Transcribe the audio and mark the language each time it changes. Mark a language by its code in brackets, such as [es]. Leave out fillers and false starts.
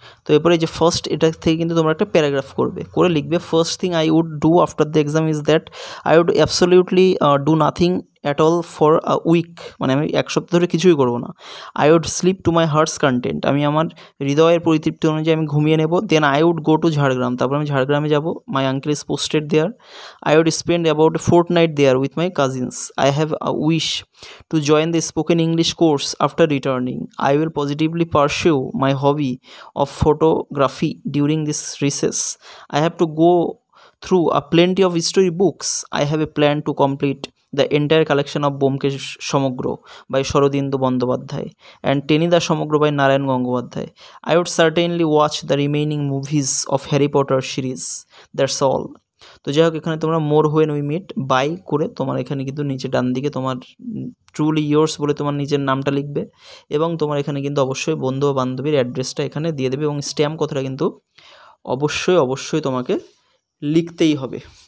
[bn] তো এরপরে যে ফার্স্ট এটা থেকে কিন্তু তোমরা একটা প্যারাগ্রাফ করবে, করে লিখবে [en] first thing I would do after the exam is that I would absolutely do nothing at all for a week, [bn] মানে আমি এক সপ্তাহ ধরে কিছুই করবো না। [en] I would sleep to my heart's content, [bn] আমি আমার হৃদয়ের পরিতৃপ্তি অনুযায়ী আমি ঘুমিয়ে নেব। [en] then I would go to Jhargram, [bn] তারপর আমি ঝাড়গ্রামে যাব। [en] My uncle is posted there. I would spend about a fortnight there with my cousins. I have a wish to join the spoken English course after returning. I will positively pursue my hobby of photography during this recess. I have to go through a plenty of history books. I have a plan to complete the entire collection of Bomkesh Samogro by Shorodindu Bandyopadhyay and Tenida Samogro by Narayan Gangopadhyay. I would certainly watch the remaining movies of Harry Potter series. That's all. [bn] তো যাই হোক, এখানে তোমরা [en] more when we meet bye [bn] করে তোমার এখানে কিন্তু নিচে ডান দিকে তোমার [en] truly yours [bn] বলে তোমার নিজের নামটা লিখবে, এবং তোমার এখানে কিন্তু অবশ্যই বন্ধু ও বান্ধবীর অ্যাড্রেসটা এখানে দিয়ে দেবে, এবং স্ট্যাম্প কথাটা কিন্তু অবশ্যই তোমাকে লিখতেই হবে।